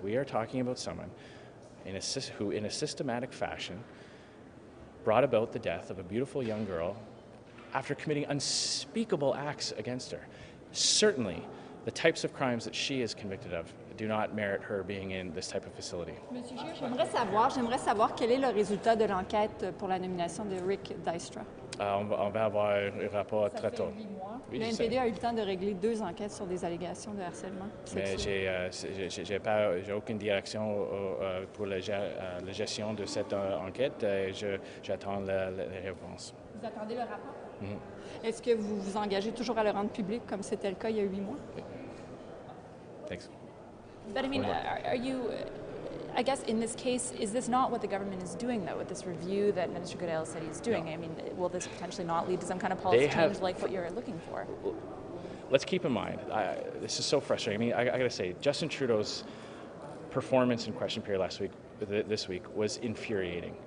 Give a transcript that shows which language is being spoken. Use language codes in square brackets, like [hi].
[en] We are talking about someone who in a systematic fashion brought about the death of a beautiful young girl after committing unspeakable acts against her. Certainly, the types of crimes that she is convicted of do not merit her being in this type of facility. [fr] Monsieur le juge, j'aimerais savoir quel est le résultat de l'enquête pour la nomination de Rick Dijkstra. On va avoir un rapport très tôt. Oui, Le je sais. NPD a eu le temps de régler 2 enquêtes sur des allégations de harcèlement Mais sexuel. j'ai aucune direction pour la gestion de cette enquête. J'attends les réponses. Vous attendez le rapport? Est-ce que vous vous engagez toujours à le rendre public comme c'était le cas il y a 8 mois? [en] Thanks. But I mean, are you, I guess in this case, is this not what the government is doing though with this review that Minister Goodale said he's doing? No. I mean, will this potentially not lead to some kind of policy change like what you're looking for? Let's keep in mind, this is so frustrating. I mean, I got to say, Justin Trudeau's performance in question period this week was infuriating.